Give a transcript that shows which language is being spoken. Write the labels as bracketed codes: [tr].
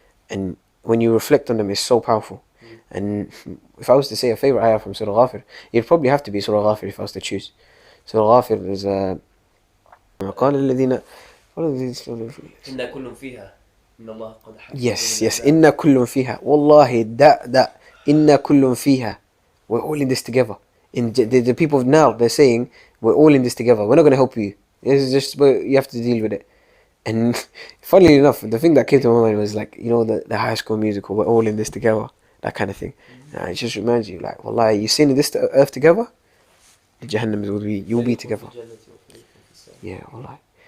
[en] And when you reflect on them, it's so powerful. And if I was to say a favorite ayah from Surah Ghafir, it'd probably have to be Surah Ghafir if I was to choose. Surah Ghafir is [ar] قال الذين إن كل فيها إن الله قد حكم. [en] Yes, [ar] إن كل فيها. Wallahi, that إن كل فيها. [en] We're all in this together. The people of Nar, they're saying, we're all in this together. We're not going to help you. It's just, you have to deal with it. And funnily enough, the thing that came to my mind was like, the High School Musical, we're all in this together. That kind of thing. And it just reminds you, like, wallahi, you seen this earth together? The Jahannam will be, you'll be together. Yeah, wallahi.